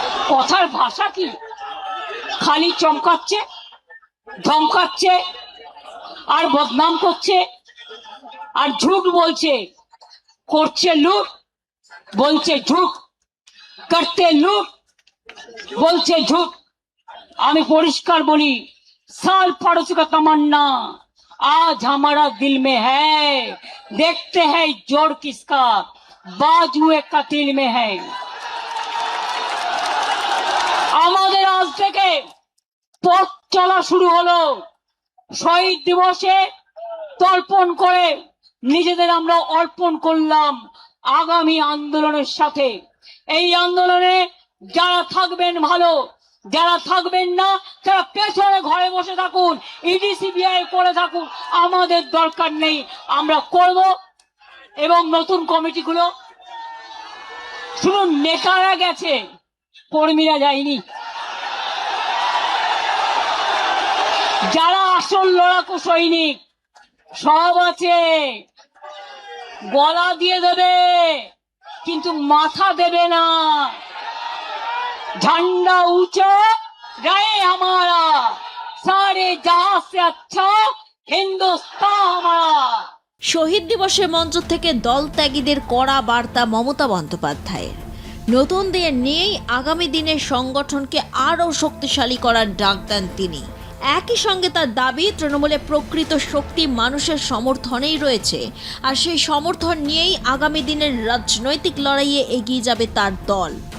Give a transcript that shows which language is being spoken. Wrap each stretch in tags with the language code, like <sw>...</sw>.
<bn>কথার ভাষা কি? খালি চমকাচ্ছে, ধমকাচ্ছে আর বদনাম করছে আর ঝুট বলছে, করছে লুট, বলছে ঝুট, করতে লুট, বলছে ঝুট। আমি পরিষ্কার বলি,</bn> <hi>साल पड़ोसी का तमन्ना आज हमारा दिल में है, देखते हैं जोर किसका बाजुए कतिल में है।</hi> <bn>আমাদের আজ থেকে পথ চলা শুরু হলো। শহীদ দিবসে তর্পণ করে নিজেদের আমরা অর্পণ করলাম আগামী আন্দোলনের সাথে। এই আন্দোলনে যারা থাকবেন ভালো, যারা থাকবেন না তারা পেছনে ঘরে বসে থাকুন, ইডি সিবিআই করে থাকুন, আমাদের দরকার নেই। আমরা করব। এবং নতুন কমিটিগুলো শুধু নেতারা গেছে, কর্মীরা যায়নি। যারা আসল লড়াকু সৈনিক সব আছে, গলা দিয়ে দেবে কিন্তু মাথা দেবে না।</bn> <hi>झंडा ऊंचा रहे हमारा, सारे जहां से अच्छा हिंदुस्तान हमारा।</hi> <bn>শহীদ দিবসে মঞ্চ থেকে দল ত্যাগীদের কড়া বার্তা মমতা বন্দ্যোপাধ্যায়ের। নতুনদের নিয়েই আগামী দিনের সংগঠনকে আরও শক্তিশালী করার ডাক দেন তিনি। একই সঙ্গে তার দাবি, তৃণমূলের প্রকৃত শক্তি মানুষের সমর্থনেই রয়েছে, আর সেই সমর্থন নিয়েই আগামী দিনের রাজনৈতিক লড়াইয়ে এগিয়ে যাবে তার দল।</bn>